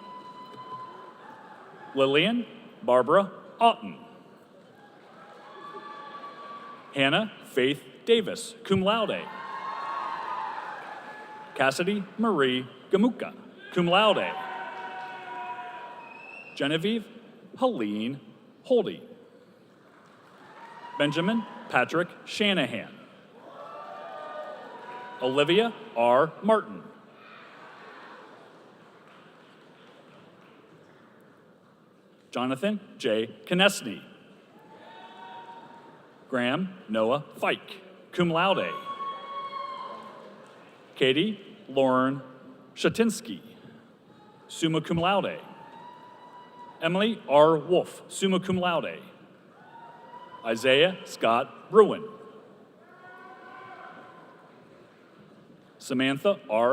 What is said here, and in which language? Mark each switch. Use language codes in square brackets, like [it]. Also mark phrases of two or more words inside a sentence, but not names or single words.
[en] Lillian Barbara Otten. Hannah Faith Davis, [la] cum laude. [en] Cassidy Marie Gamuka, [la] cum laude. [en] Genevieve Helene Holdy. Benjamin Patrick Shanahan. Olivia R. Martin. Jonathan J. Konechny. Graham Noah Fike, [la] cum laude. [en] Katie Lauren Shatinsky, [la] summa cum laude. [en] Emily R. Wolf, [la] summa cum laude. [en] Isaiah Scott Bruin. Samantha R.